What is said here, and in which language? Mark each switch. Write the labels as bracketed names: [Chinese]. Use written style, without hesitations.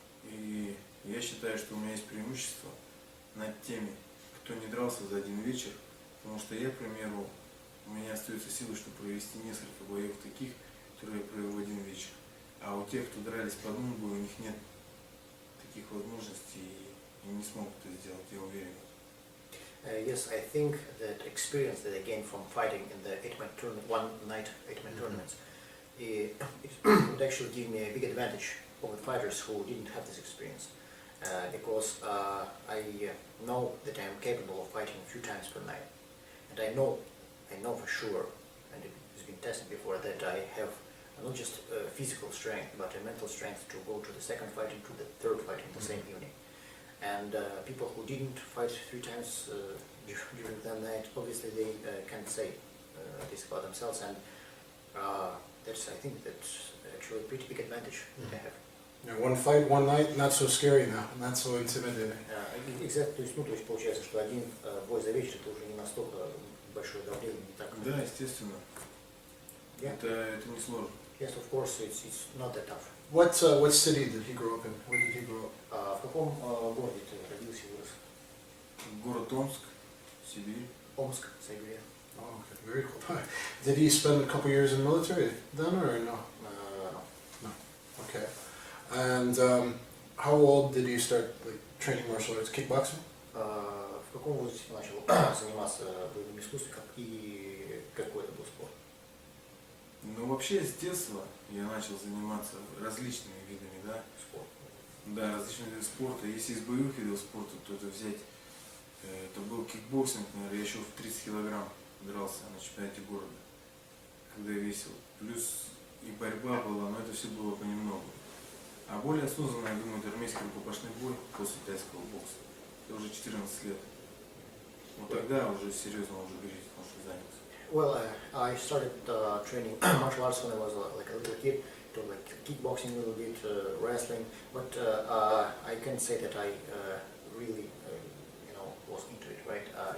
[Russian] И я считаю, что у меня есть преимущество над теми, кто не дрался за один вечер. Потому что я, к примеру, у меня остается силы, чтобы провести несколько боев таких, которые я провел в один вечер. А у тех, кто дрались по одному бою, у них нет таких возможностей и не смогут это сделать, я уверен. [English] Yes, I think that experience that I gained from fighting in the 8-man tournament, one-night 8-man tournaments, it would actually give me a big advantage over fighters who didn't have this experience. Because I know that I am capable of fighting a few times per night. And I know for sure, and it has been tested before, that I have not just physical strength, but a mental strength to go to the second fight and to the third fight in the same evening. And people who didn't fight 3 times during the night, obviously they can't say this about themselves, and I think that's actually a pretty big advantage that I have. Yeah, one fight, one night, not so scary now, not so intimidating. Exactly, [Russian] то есть получается, что один бой за вечер это уже не настолько большое давление, не так. Да, естественно. [English] Yeah. [Russian] Это не сложно. [English] Yes, of course, it's not that tough. What city did he grow up in? Where did he grow up? [Russian] В каком городе ты родился и вырос? Город Омск, Сибирь. Омск, Сибирь. [English] Oh, okay, very cool. Did he spend a couple years in the military then, or no? No. Okay. And how old did you start training martial arts, kickboxing? [Russian] В каком возрасте ты начал заниматься боевыми искусствами и какой это был спорт? Ну, вообще, с детства я начал заниматься различными видами, да. Спорт. Да, различные виды спорта. Если из боевых видов спорта, то это взять, это был кикбоксинг, наверное, я еще в 30 килограмм дрался на чемпионате города, когда я весил. Плюс и борьба была, но это все было понемногу. А более осознанно, я думаю, это армейский рукопашный бой после тайского бокса. Это уже 14 лет. Вот тогда уже серьезно уже говорить, потому что занялся. [English] Well, I started training martial arts when I was like a little kid. It was like kickboxing a little bit, wrestling. But I can say that I really, was into it. Right?